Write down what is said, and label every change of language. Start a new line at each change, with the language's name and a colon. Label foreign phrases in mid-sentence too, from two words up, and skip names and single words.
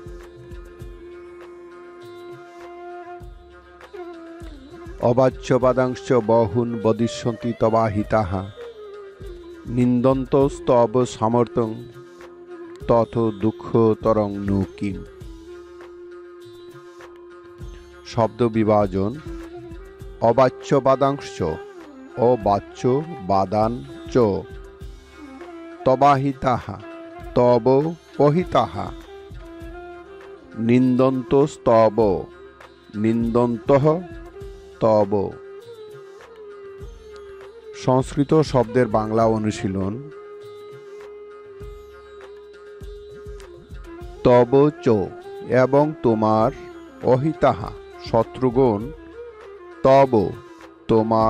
Sanskrit: অবাচ্যবাদাংশ্চ বহুন বদিষ্যন্তি তবাহিতাঃ নিন্দন্তস্তব সমর্থং তত দুঃখতরং নু কিম।
Bangla: শব্দ বিভাজন।
Sanskrit: অবাচ্য বাদাংশ অবাচ্য বাদান চ তবাহিতাহা তব অহিতাহা নিন্দন্তস্তব নিন্দন্তঃ তব।
Bangla: সংস্কৃত শব্দের বাংলা অনুশীলন। তব চ এবং তোমার, অহিতাহা শত্রুগণ, তব তোমার,